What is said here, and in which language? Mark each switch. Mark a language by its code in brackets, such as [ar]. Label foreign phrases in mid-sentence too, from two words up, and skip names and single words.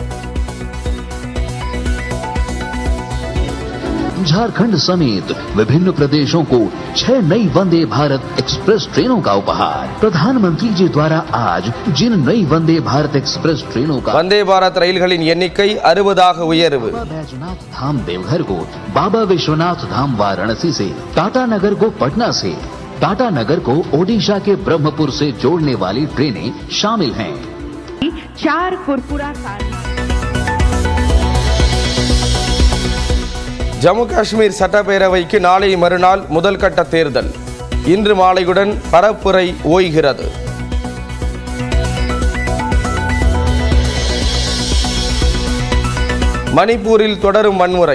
[hi] झारखंड समेत विभिन्न प्रदेशों को 6 नई वंदे भारत एक्सप्रेस ट्रेनों का उपहार। प्रधानमंत्री जी द्वारा आज जिन नई वंदे भारत एक्सप्रेस ट्रेनों का [ta] வந்தே பாரத் ரயில்களின் எண்ணிக்கை 60ஆக உயர்வு. [hi] बैजनाथ धाम देवघर को, बाबा विश्वनाथ धाम वाराणसी से, टाटा नगर को पटना से, टाटा नगर को ओडिशा के ब्रह्मपुर से जोड़ने वाली ट्रेनें शामिल हैं। 4 कुरकुरा [ta] ஜம்மு காஷ்மீர் சட்டப்பேரவைக்கு நாளை மறுநாள் முதல் கட்ட தேர்தல். இன்று மாலையுடன் பரப்புரை ஓய்கிறது. மணிப்பூரில் தொடரும் வன்முறை.